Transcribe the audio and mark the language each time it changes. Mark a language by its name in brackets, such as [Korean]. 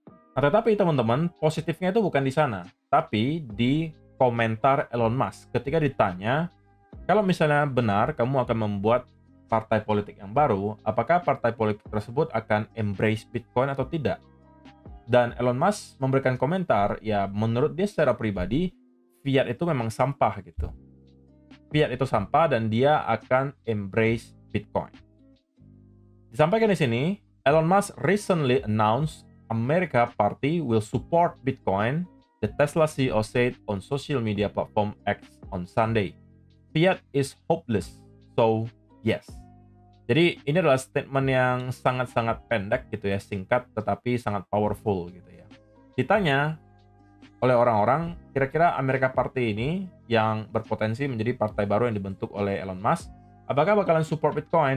[Indonesian] Nah, tetapi teman-teman, positifnya itu bukan di sana, tapi di komentar Elon Musk ketika ditanya, kalau misalnya benar kamu akan membuat partai politik yang baru, apakah partai politik tersebut akan embrace Bitcoin atau tidak? Dan Elon Musk memberikan komentar, ya menurut dia secara pribadi, fiat itu memang sampah gitu. Fiat itu sampah dan dia akan embrace Bitcoin. Disampaikan di sini, [English] Elon Musk recently announced America Party will support Bitcoin, the Tesla CEO said on social media platform X on Sunday. Fiat is hopeless, so yes. [Indonesian] Jadi ini adalah statement yang sangat-sangat pendek gitu ya, singkat tetapi sangat powerful gitu ya. Ditanya oleh orang-orang, kira-kira America Party ini yang berpotensi menjadi partai baru yang dibentuk oleh Elon Musk, apakah bakalan support Bitcoin?